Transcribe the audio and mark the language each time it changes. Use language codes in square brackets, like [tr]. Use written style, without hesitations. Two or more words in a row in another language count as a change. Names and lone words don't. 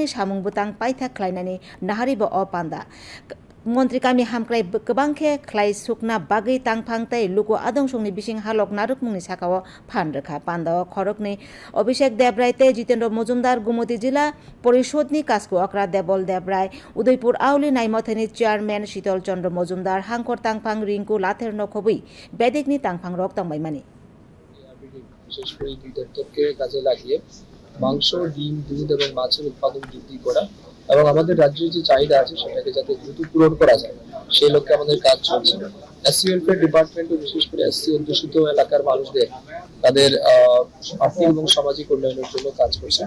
[trp] सामुंबतां पाइथा खलाइनानि नाहारिबो अ पान्दा मंत्री कामी हामक्राय गोबांखे खलाइ सुकना बागै तांफांतै लुको आदंसंनि बिसिं हालक नारुकमुंनि साखाव फानरखा पान्दाव खरकनि अभिषेक देबरायते जितेन्द्र मजुमदार गुमती जिला परिषदनि कास्को अक्रा देबल देबराय उदयपुर आवली नाइमथेनि चेयरमैन शीतल चंद्र मजुमदार हांकर तांफां रिंकु लाथेर नखबई बेदिकनि तांफां रक तांबायमानि [bn] বিশেষ করে দুই দপ্তরকে কাজে লাগিয়ে মাংস, ডিম, দুধ এবং মাছের উৎপাদন বৃদ্ধি করা এবং আমাদের রাজ্যের যে চাহিদা আছে সেটাকে যাতে দ্রুত পূরণ করা যায় সেই লক্ষ্যে আমাদের কাজ চলছে। এসসি ওয়েলফেয়ার ডিপার্টমেন্টও বিশেষ করে এসসি অধ্যুষিত এলাকার মানুষদের তাদের আর্থিক এবং সামাজিক উন্নয়নের জন্য কাজ করছে।